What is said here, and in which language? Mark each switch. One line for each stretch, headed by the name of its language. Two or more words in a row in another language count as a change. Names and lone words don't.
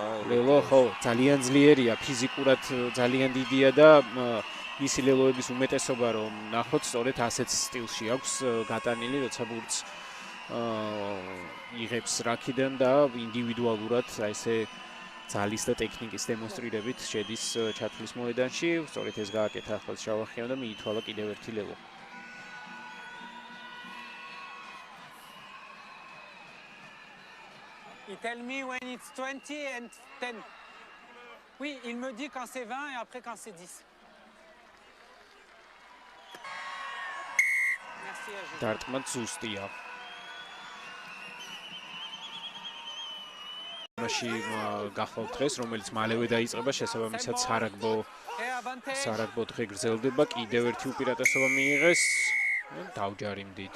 Georgian: ლელო ხო ძალიან ძლიერია ფიზიკურად ძალიან დიდია და ისი ლელოების უმეტესობა რომ ნახოთ სწორედ ასეთ სტილში აქვს გატანილი როცა ბურთს იღებს რაქიდან და ინდივიდუალურად აი ესე ძალის და ტექნიკის დემონსტრირებით შედის ჩათვლის მოედანში. სწორედ ეს გააკეთა ახლა შავახიამ და მიითვალა კიდევ ერთი ლელო.
English: Il tell me when it's 20 and 10.
French: Oui, il me dit quand c'est 20 et après quand c'est 10. Merci à vous.
Georgian: დარტყმა ზუსტია. მაშინ გახვალთ დღეს, რომელიც მალევე დაიწყება, შესაბამისად სარაგბო დღე გრძელდება, კიდევ ერთი უპირატესობა მიიღეს, დავჯარიმდით.